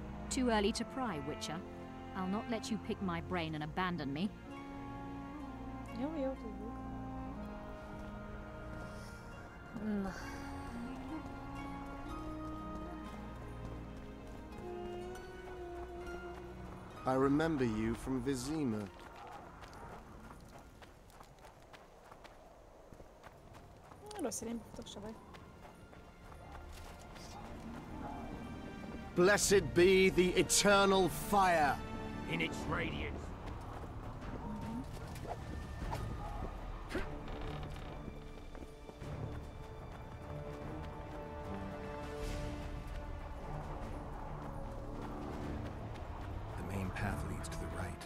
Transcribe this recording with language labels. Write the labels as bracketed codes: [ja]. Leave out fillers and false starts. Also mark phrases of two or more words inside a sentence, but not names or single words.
[en] Too early to pry, Witcher. I'll not let you pick my brain and abandon me. [hu] Jó, tudjuk. Na. [en] I remember you from Vizima. [hu] Rossz irányba futok, se baj. [en] Blessed be the eternal fire in its radiance. The main path leads to the right.